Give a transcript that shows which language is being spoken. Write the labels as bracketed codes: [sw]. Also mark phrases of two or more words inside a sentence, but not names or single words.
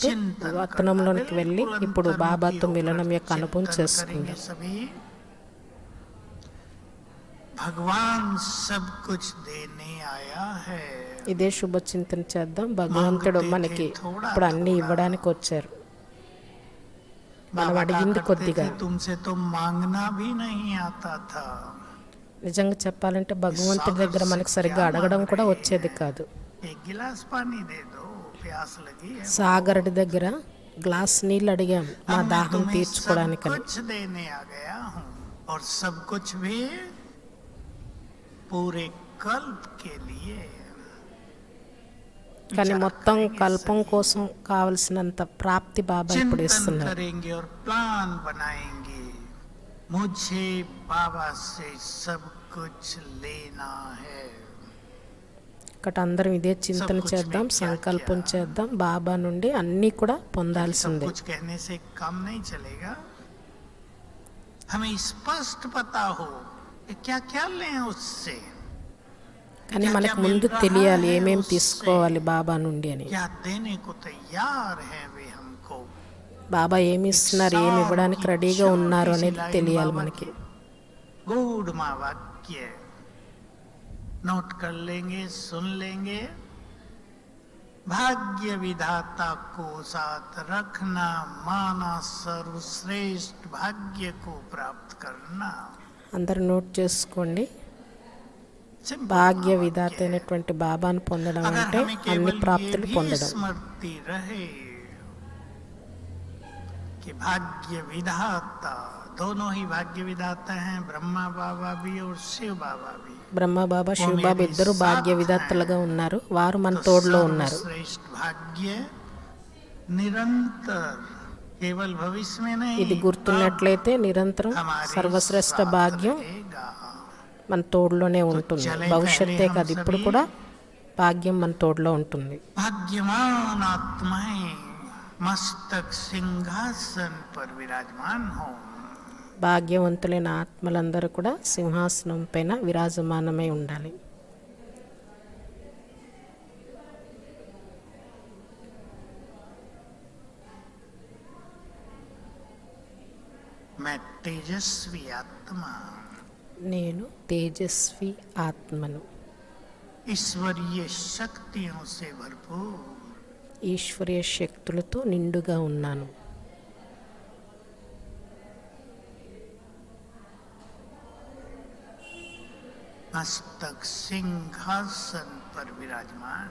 [hi] चिंतन [te] వతనంలోనికి [hi] करना [te] వెళ్ళి [hi] बिल्कुल [te] ఇప్పుడు [hi] अंतर्मुखी [te] బాబాతో [hi] होकर [te] మిలనం యొక్క అనుభవం [hi] चिंतन [te] చేసుకుందాం. [hi] करेंगे सभी. भगवान सब कुछ देने आया है. [te] ఇదే శుభ చింతన చేద్దాం. భగవంతుడు మనకి ఇప్పుడు అన్ని ఇవ్వడానికి వచ్చారు. మనం [hi] बाबा [te] అడిగింది [hi] कहा करते [te] కొద్దిగా. [hi] थे, तुमसे तो मांगना भी नहीं आता था. [te] నిజంగా చెప్పాలంటే భగవంతుడి దగ్గర మనకు సరిగ్గా అడగడం కూడా వచ్చేది కాదు. [hi] एक गिलास पानी दे दो, प्यास लगी है. [te] సాగరుడి దగ్గర గ్లాస్ నీళ్ళు అడిగాం మా [hi] अब मैं [te] దాహం [hi] तुम्हें सब [te] తీర్చుకోవడానికని. [hi] कुछ देने आ गया हूँ और सब कुछ भी पूरे कल्प के लिए. [te] కానీ [hi] विचार [te] మొత్తం [hi] करेंगे [te] కల్పం [hi] सभी. [te] కోసం కావలసినంత ప్రాప్తి బాబా ఇప్పుడు [hi] चिंतन [te] ఇస్తున్నారు. [hi] करेंगे और प्लान बनाएंगे. मुझे बाबा से सब कुछ लेना है. [te] ఇక్కడ అందరం ఇదే చింతన చేద్దాం, సంకల్పం చేద్దాం, బాబా నుండి అన్నీ కూడా [hi] सब [te] పొందాల్సిందే. [hi] कुछ कहने से काम नहीं चलेगा. हमें स्पष्ट पता हो कि क्या क्या लें उससे, [te] కానీ మనకు ముందు తెలియాలి ఏమేం తీసుకోవాలి బాబా నుండి అని. [hi] क्या देने को तैयार है वे हमको. [te] బాబా ఏమి ఇస్తున్నారు, ఏమి ఇవ్వడానికి రెడీగా ఉన్నారు అనేది తెలియాలి మనకి. [hi] गूढ़ माँ वाक्य नोट कर लेंगे, सुन लेंगे. भाग्य विधाता को साथ रखना, माना सर्वश्रेष्ठ भाग्य को प्राप्त करना. [te] అందరూ నోట్ చేసుకోండి. Simple భాగ్య [hi] वाक्य. [te] విధాత అయినటువంటి బాబాను పొందడం [hi] अगर [te] అంటే [hi] हमें [te] అన్ని [hi] केवल ये [te] ప్రాప్తులు [hi] भी [te] పొందడం. [hi] स्मृति रहे कि भाग्य विधाता, दोनों ही भाग्य विधाता हैं, ब्रह्मा बाबा भी और शिव बाबा भी. [te] బ్రహ్మ బాబా శివ బాబా ఇద్దరు భాగ్య విధాతలుగా ఉన్నారు, వారు మన [hi] तो [te] తోడులో ఉన్నారు. [hi] सर्वश्रेष्ठ भाग्य निरंतर, केवल भविष्य में नहीं, [te] ఇది గుర్తున్నట్లయితే నిరంతరం [hi] हमारे [te] సర్వశ్రేష్ఠ [hi] साथ [te] భాగ్యం [hi] रहेगा. [te] మన తోడులోనే ఉంటుంది. భవిష్యత్తే కాదు, ఇప్పుడు కూడా భాగ్యం మన తోడులో ఉంటుంది. [hi] भाग्यवान आत्माएं मस्तक सिंहासन पर विराजमान हो. [te] భాగ్యవంతులైన ఆత్మలందరూ కూడా సింహాసనం పైన విరాజమానమై ఉండాలి. [hi] मैं तेजस्वी आत्मा, [te] నేను తేజస్వి ఆత్మను, [hi] ईश्वरीय शक्तियों से भरपूर. [te] ఈశ్వరీయ శక్తులతో నిండుగా ఉన్నాను. [hi] मस्तक सिंहासन पर विराजमान.